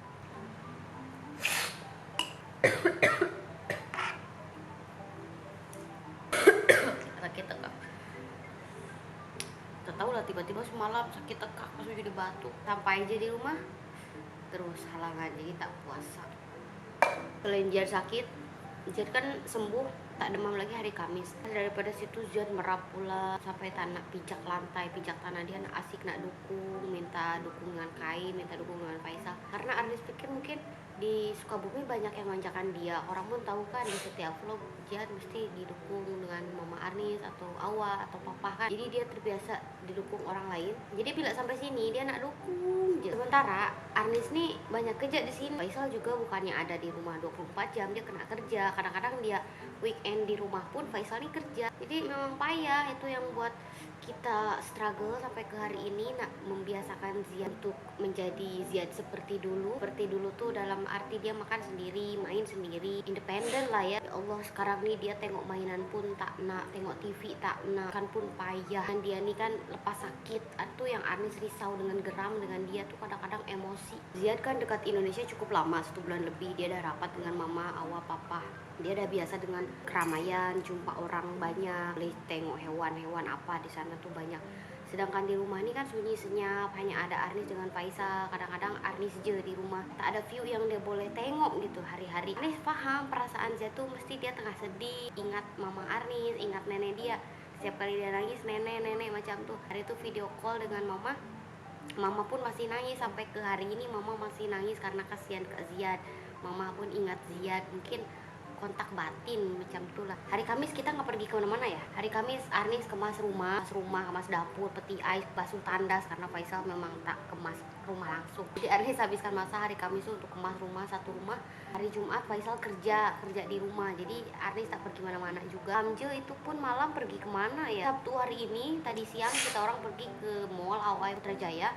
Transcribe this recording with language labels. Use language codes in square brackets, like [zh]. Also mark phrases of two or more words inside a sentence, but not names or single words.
[ms] Sakit tekak, tak tahu lah, tiba-tiba semalam sakit tekak langsung jadi batuk. Sampai aja di rumah terus halangan, jadi tak puasa. Selain Ziad sakit, Ziad kan sembuh, tak demam lagi hari Kamis. Daripada situ Ziad merap pula sampai tak nak pijak lantai, pijak tanah. Dia nak asik, nak dukung, minta dukungan kain, minta dukungan Faisal. Karena Arnis pikir mungkin di Sukabumi banyak yang manjakan dia. Orang pun tahu kan di setiap vlog Ziad mesti didukung dengan Mama Arnis atau Awa atau Papa kan. Jadi dia terbiasa didukung orang lain. Jadi bila sampai sini dia nak dukung je. Sementara Arnis nih banyak kerja di sini. Faisal juga bukannya ada di rumah 24 jam, dia kena kerja. Kadang-kadang dia weekend di rumah pun Faisal nih kerja. Jadi memang payah, itu yang buat kita struggle sampai ke hari ini nak membiasakan Ziad untuk menjadi Ziad seperti dulu. Seperti dulu tuh dalam arti dia makan sendiri, main sendiri, independen lah ya. Ya Allah, sekarang nih dia tengok mainan pun tak nak, tengok TV tak nak, kan pun payah. Dan dia nih kan lepas sakit, itu yang Arnis risau dengan geram dengan dia tuh kadang-kadang emosi. Ziad kan dekat Indonesia cukup lama, 1 bulan lebih. Dia dah rapat dengan Mama, Awa, Papa. Dia udah biasa dengan keramaian, jumpa orang banyak, boleh tengok hewan-hewan apa di sana tuh banyak. Sedangkan di rumah ini kan sunyi senyap, hanya ada Arnis dengan Faisal. Kadang-kadang Arnis je di rumah, tak ada view yang dia boleh tengok gitu hari-hari. Arnis paham perasaan Ziad tuh, mesti dia tengah sedih, ingat Mama Arnis, ingat nenek dia. Setiap kali dia nangis, nenek macam tuh. Hari itu [en] video call [ms] dengan Mama pun masih nangis sampai ke hari ini. Mama masih nangis karena kasihan ke Ziad. Mama pun ingat Ziad, mungkin kontak batin macam itulah. Hari Kamis kita nggak pergi kemana-mana ya. Hari Kamis Arnis kemas rumah, kemas dapur, peti ais, basuh tandas, karena Faisal memang tak kemas rumah langsung. Jadi Arnis habiskan masa hari Kamis untuk kemas rumah, satu rumah. Hari Jumat Faisal kerja di rumah, jadi Arnis tak pergi mana-mana juga. Amjil itu pun malam pergi kemana ya. Sabtu hari ini tadi siang kita orang pergi ke mall Awai Putrajaya.